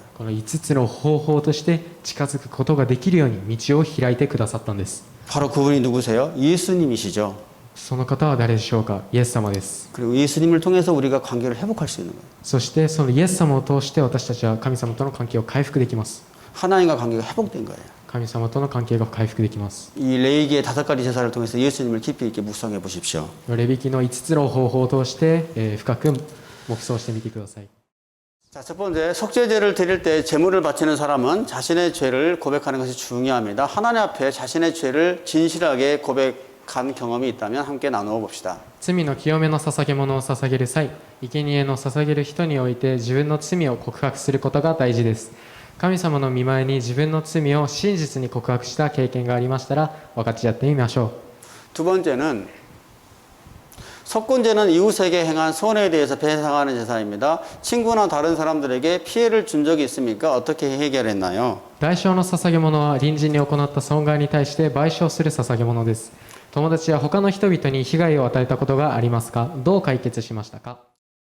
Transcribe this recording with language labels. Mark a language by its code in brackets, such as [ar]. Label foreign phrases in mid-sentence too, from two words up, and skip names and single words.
[ja] この5つの方法として近づくことができるように道を開いてくださったんです。 [ko] 바로 그분이 누구세요? 예수님이시죠. [ja] その方は誰でしょうか。イエス様です。 [ko] 그리고 예수님을 통해서 우리가 관계를 회복할 수 있는 거예요. [ja] そしてそのイエス様を通して私たちは神様との関係を回復できます。 [ko] 하나님과 관계가 회복된 거예요. [ja] 神様との関係が回復できます。 [ko] 이 레이기의 5가지 제사를 통해서 예수님을 깊이 있게 묵상해 보십시오. [ja] レビ記の5つの方法を通して深く黙想してみてください。 [ko] 자, 첫 번째, 속죄제를 드릴 때 제물을 바치는 사람은 자신의 죄를 고백하는 것이 중요합니다. 하나님 앞에 자신의 죄를 진실하게 고백한 경험이 있다면 함께 나누어 봅시다. [ja] 罪の清めの捧げ物を捧げる際、生贄の捧げる人において自分の罪を告白することが大事です。神様の御前に自分の罪を真実に告白した経験がありましたら分かち合ってみましょう。 [ko] 두 번째는 속건제는 이웃에게 행한 손해에 대해서 배상하는 제사입니다. 친구나 다른 사람들에게 피해를 준 적이 있습니까? 어떻게 해결했나요? [ja] 代償の捧げ物は隣人に行った損害に対して賠償する捧げ物です。友達や他の人々に被害を与えたことがありますか？どう解決しましたか？